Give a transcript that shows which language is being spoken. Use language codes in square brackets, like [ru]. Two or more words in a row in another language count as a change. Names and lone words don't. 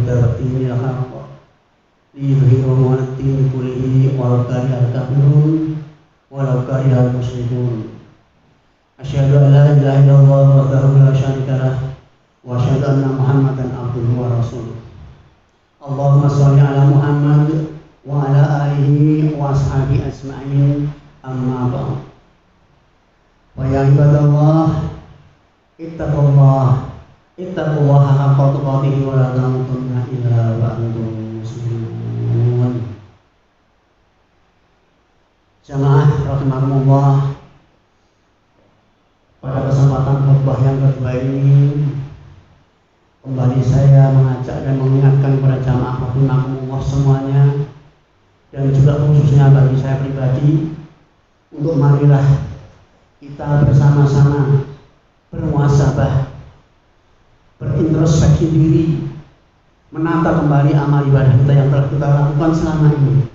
[ar] الهدى ودين الحق ليظهره على الدين كله ولو كره الكافرون ولو كره المشركون. أشهد أن لا إله إلا الله وحده لا شريك له وأشهد أن محمدا عبده ورسوله. اللهم صل على محمد وعلى آله وأصحابه أجمعين. أما بعد. ويا عباد الله اتقوا الله حق تقاته ولا تموتن إلا وأنتم مسلمون. [id] Jamaah rahimahumullah, pada kesempatan khutbah yang kedua ini Kembali saya mengajak dan mengingatkan kepada jamaah rahimakumullah semuanya, dan juga khususnya bagi saya pribadi, untuk marilah kita bersama-sama bermuhasabah, berintrospeksi diri, menata kembali amal ibadah kita yang telah kita lakukan selama ini.